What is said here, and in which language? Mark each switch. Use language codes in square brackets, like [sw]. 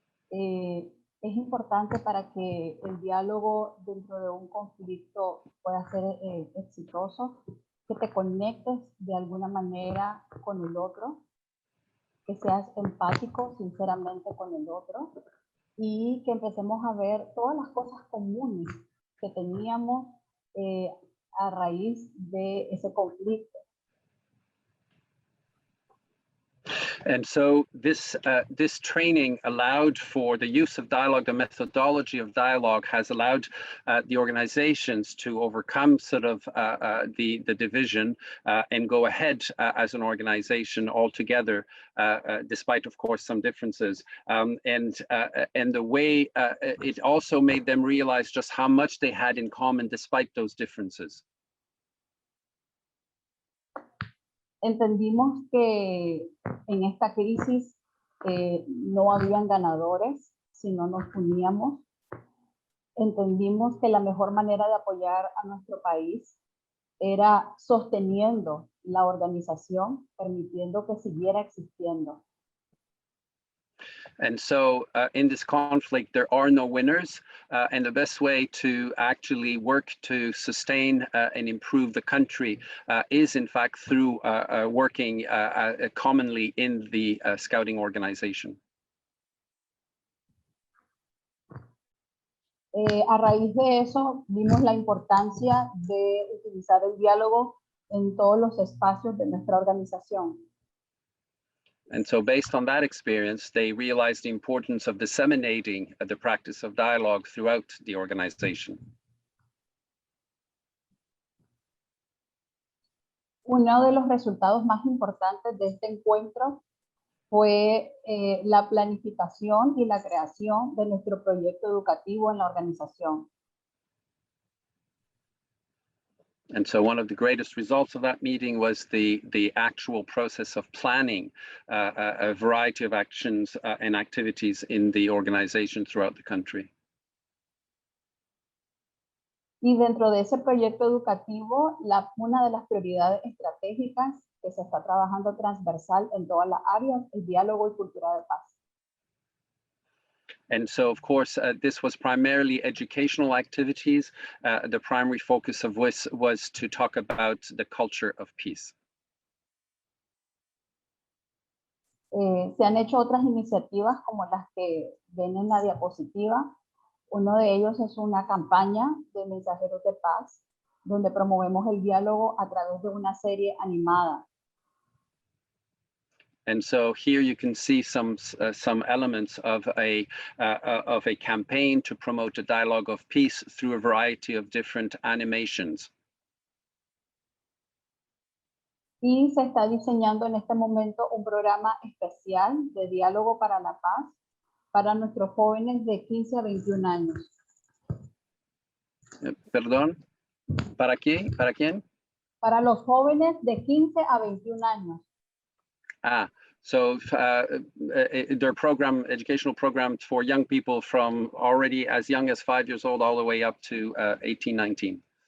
[es] Es importante para que el diálogo dentro de un conflicto pueda ser exitoso, que te conectes de alguna manera con el otro, que seas empático sinceramente con el otro y que empecemos a ver todas las cosas comunes que teníamos a raíz de ese conflicto. [en] And so this training allowed for the use of dialogue. The methodology of dialogue has allowed the organizations to overcome sort of the division and go ahead as an organization all together, despite, of course, some differences. And the way it also made them realize just how much they had in common despite those differences. [es] Entendimos que en esta crisis no habían ganadores, si no nos uníamos. Entendimos que la mejor manera de apoyar a nuestro país era sosteniendo la organización, permitiendo que siguiera existiendo. [en] And so in this conflict, there are no winners. And the best way to actually work to sustain and improve the country is, in fact, through working commonly in the scouting organization. [es] A raíz de eso, vimos la importancia de utilizar el diálogo en todos los espacios de nuestra organización. [en] And so based on that experience, they realized the importance of disseminating the practice of dialogue throughout the organization. [es] Uno de los resultados más importantes de este encuentro fue la planificación y la creación de nuestro proyecto educativo en la organización. [en] And so one of the greatest results of that meeting was the actual process of planning a variety of actions and activities in the organization throughout the country. [es] Y dentro de ese proyecto educativo, una de las prioridades estratégicas que se está trabajando transversal en todas las áreas, el diálogo y cultura de paz. [en] And so, of course, this was primarily educational activities. The primary focus of which was to talk about the culture of peace. [es] Se han hecho otras iniciativas como las que ven en la diapositiva. Uno de ellos es una campaña de mensajeros de paz, donde promovemos el diálogo a través de una serie animada. [en] And so here you can see some elements of a campaign to promote a dialogue of peace through a variety of different animations. [es] Y se está diseñando en este momento un programa especial de diálogo para la paz para nuestros jóvenes de 15 a 21 años. Perdón. ¿Para qué? ¿Para quién? Para los jóvenes de 15 a 21 años. [en] So their program, educational program for young people from already as young as 5 years old all the way up to 18, 19.